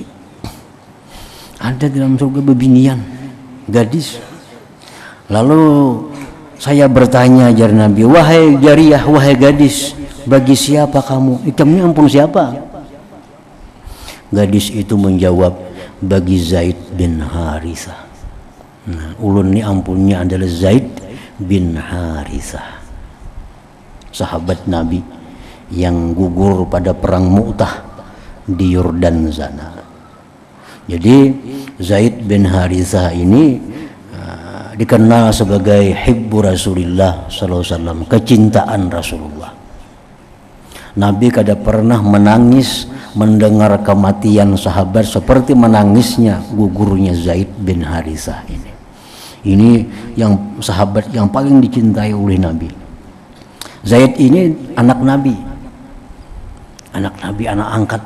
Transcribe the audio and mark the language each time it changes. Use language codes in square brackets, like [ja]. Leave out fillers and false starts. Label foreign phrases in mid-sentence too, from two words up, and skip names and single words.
[id] Ada di dalam surga bebinian, gadis. Lalu saya bertanya, ya Nabi, wahai jariyah, wahai gadis, bagi siapa kamu? [bjn] Kamu ampun siapa? Gadis itu menjawab, bagi Zaid bin Harithah. [id] Nah, [bjn] ulun ni ampunnya [id] adalah Zaid bin Harithah, sahabat Nabi yang gugur pada perang Mu'tah di Yordan sana. Jadi Zaid bin Harithah ini dikenal sebagai [ar] حب رسول الله صلى الله عليه وسلم, [id] kecintaan Rasulullah. Nabi kada pernah menangis mendengar kematian sahabat seperti menangisnya gugurnya Zaid bin Harithah ini. Ini yang sahabat yang paling dicintai oleh Nabi. Zaid ini anak Nabi, anak angkat.